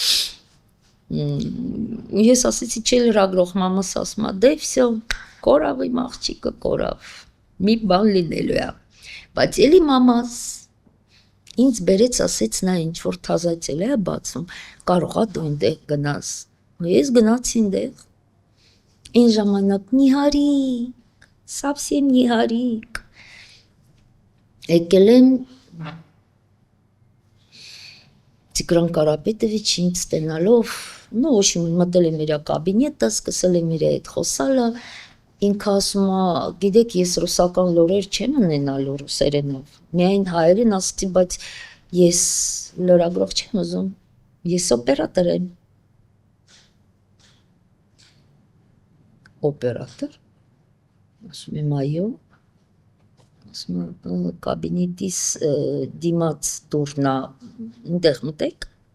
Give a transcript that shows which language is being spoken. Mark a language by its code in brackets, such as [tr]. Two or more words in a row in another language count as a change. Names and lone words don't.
[hy] Ես ասեցի, չէ լրագրող, մամաս ասում է, դե վсё, կորավ իմ աղջիկը, կորավ, մի բան լինելու է, բայց էլի մամաս ինձ բերեց, ասեց նա ինչ որ թազացել է բացում, կարող է դու այնտեղ գնաս, ես գնացի այնտեղ, այն ժամանակ նիհարիկ, совсем նիհարիկ, եկել եմ Տիգրան Կարապետովիչին ստենալով, [ru] ну, в общем, [hy] մտել եմ իր կաբինետը, սկսել եմ իր հետ խոսալը, ինքը ասում է, գիտեք, ես ռուսական լուրեր չեմ ունենալու ռուսերենով, միայն հայերեն ասացի, բայց ես լրագրող չեմ ուզում, ես օպերատոր եմ։ Օպերատոր։ Ասում եմ, այո։ Ասում եմ, կաբինետիս դիմաց դուրն է, այնտեղ մտեք։